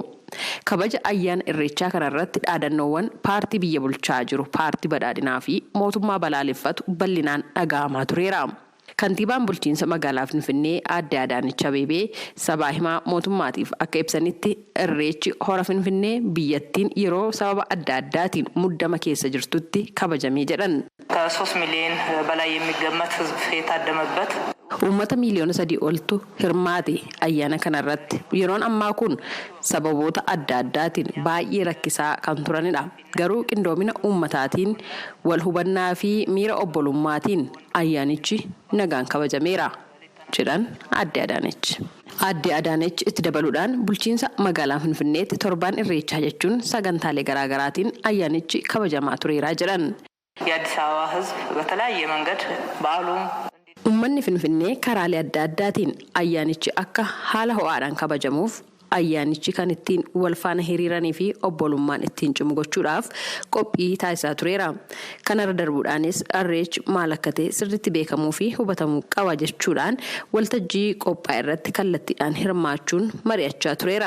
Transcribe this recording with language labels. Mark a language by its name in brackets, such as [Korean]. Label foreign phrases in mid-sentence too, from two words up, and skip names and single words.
[Oromo] Kabaja ayyaana Irreechaa kanarratti dhaadannoowwan paartii biyya bulchaa jiru paartii badhaadhinaa fi mootummaa balaaleffatu bal'inaan dhaga'amaa tureera. Kantiibaan bulchiinsa magaalaa Finfinnee Aadde Adaanech Abeebee sabaa himaa mootummaatiif akka ibsanitti Irreechi hora Finfinnee biyyattiin yeroo sababa adda addaatiin muddama keessa jirtutti kabajamee jedhan. [Amharic] ከ3 ሚሊዮን በላይ የሚገመት ህዝብ የታደመበት [Oromo] Uummata miliyoona 3 oltu hirmaate ayyaana kanarratti yeroon ammaa kun sababoota adda addaatiin baay'ee rakkisaa kan turanidha. Garuu qindoomina uummataatiin wal hubannaa fi miira obbolummaatiin ayyaanichi nagaan kabajameera jedhan Aadde Adaanech. Aadde Adaanech itti dabaluudhaan bulchiinsa magaalaa Finfinneetti torbaan Irreechaa jechuun sagantaalee garaagaraatiin ayyaanichi kabajamaa tureera jedhan. [Amharic] የአዲስ አበባ ህዝብ በተለያየ መንገድ በዓሉን [Oromo] Uummanni Finfinnee karaalee adda addaatiin ayyaanichi akka haala ho'aadhaan kabajamuuf ayyaanichi kan ittiin wal faana hiriiranii fi obbolummaan ittiin cimu gochuudhaaf qophii taasisaa tureera. Kanarra darbuudhaanis Irreechi maal akka ta'e sirriitti beekamuu fi hubatamuu qaba jechuudhaan waltajjii qophaa irratti kallattiidhaan hirmaachuun mari'achaa tureera.